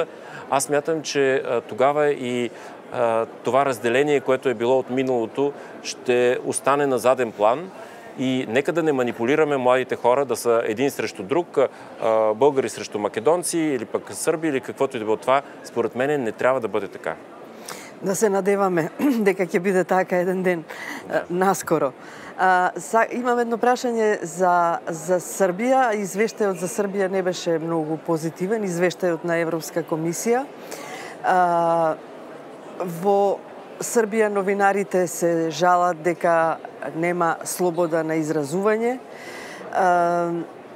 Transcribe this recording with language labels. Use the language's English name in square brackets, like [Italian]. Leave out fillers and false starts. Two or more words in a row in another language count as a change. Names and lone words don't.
[Bulgarian] Аз смятам, че тогава и това разделение, което е било от миналото, ще остане на заден план. И нека да не манипулираме младите хора да са един срещу друг, българи срещу македонци или пък сърби или каквото и да било. Това, според мен, не трябва да бъде така. [Macedonian] Да се надеваме дека ќе биде така еден ден, наскоро. Имам едно прашање за Србија. Извештајот за Србија не беше многу позитивен, извештајот на Европска комисија. Во Србија новинарите се жалат дека нема слобода на изразување.